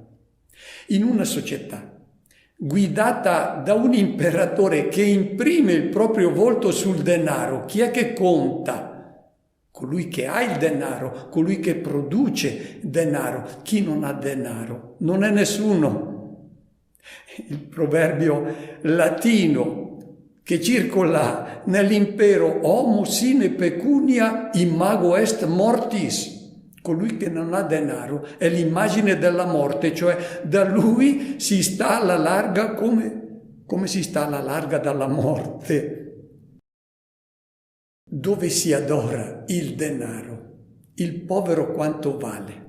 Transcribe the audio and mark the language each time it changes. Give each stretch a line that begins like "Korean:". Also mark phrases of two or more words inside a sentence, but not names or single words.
Italian: In una società guidata da un imperatore che imprime il proprio volto sul denaro, chi è che conta? Colui che ha il denaro, colui che produce denaro. Chi non ha denaro non è nessuno. Il proverbio latino che circola nell'impero:
Latin: homo sine pecunia imago est mortis.
Italian: Colui che non ha denaro è l'immagine della morte, cioè da lui si sta alla larga come si sta alla larga dalla morte. Dove si adora il denaro, il povero quanto vale?